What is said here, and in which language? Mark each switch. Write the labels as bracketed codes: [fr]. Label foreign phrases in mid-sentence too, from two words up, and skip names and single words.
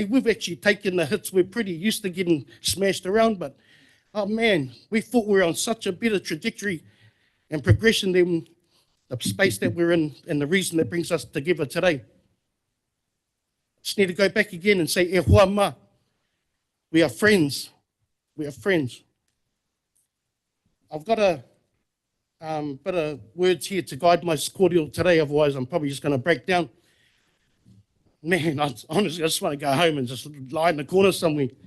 [en] We've actually taken the hits. We're pretty used to getting smashed around, but oh man, we thought we were on such a better trajectory and progression than the space that we're in and the reason that brings us together today. Just need to go back again and say, [mi] e hoa mā. [en] We are friends. We are friends. I've got a bit of words here to guide my cordial today, otherwise I'm probably just going to break down. Man, honestly, I just want to go home and just lie in the corner somewhere.